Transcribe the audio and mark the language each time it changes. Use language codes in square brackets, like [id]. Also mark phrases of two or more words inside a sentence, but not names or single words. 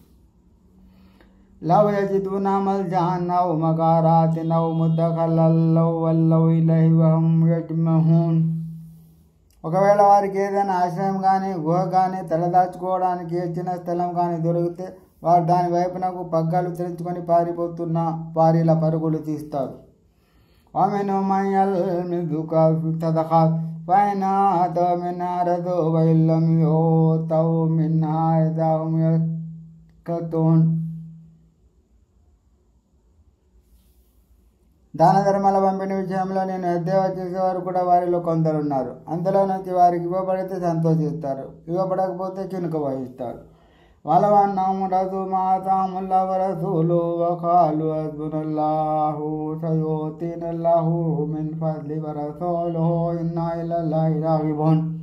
[ar] لو يجدون ملجأ أو مغارات أو مدخلا لولوا إليه وهم يجمحون. [te] ఒకవేళ వారికి ఏదైనా ఆశ్రయం కానీ గుహ కానీ తలదాచుకోవడానికి ఏ చిన్న స్థలం కానీ దొరికితే వారు దాని వైపునకు పగ్గాలు తెరుచుకొని పారిపోతున్న వారిలా పరుగులు తీస్తారు. [ar] ومنهم من يلمزك في الصدقات فإن آتوا منها رضوا وإن لم يؤتوا منها إذا هم يسخطون. [te] దాన ధర్మాల పంపిణీ విషయంలో నేను ఎద్దేవా చేసేవారు కూడా వారిలో కొందరున్నారు. అందులో నుంచి వారికి ఇవ్వబడితే సంతోషిస్తారు, ఇవ్వబడకపోతే కినుక వహిస్తారు. [ar] ولو أنهم رضوا ما آتاهم الله ورسوله وقالوا حسبنا الله سيؤتينا الله من فضله ورسوله إنا إلى الله راغبون.